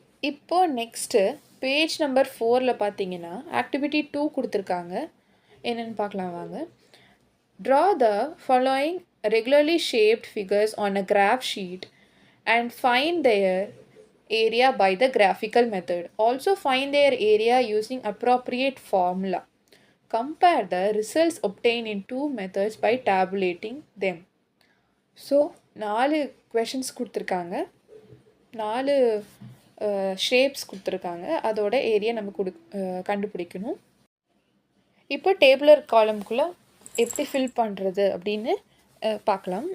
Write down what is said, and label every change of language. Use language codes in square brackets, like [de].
[ta] இப்போது next page number 4 பார்த்தீங்கன்னா activity 2 கொடுத்துருக்காங்க. என்னென்னு பார்க்கலாம் வாங்க. [en] Draw the following regularly shaped figures on a graph sheet and find their area by the graphical method. Also find their area using appropriate formula. Compare the results obtained in 2 methods by tabulating them. [ta] So 4 questions கொடுத்துருக்காங்க, 4 shapes கொடுத்துருக்காங்க, அதோட area நம்ம கண்டுபிடிக்கணும். இப்போ டேபிளர் காலம்குள்ளே எப்படி fill பண்ணுறது அப்படின்னு பார்க்கலாம்.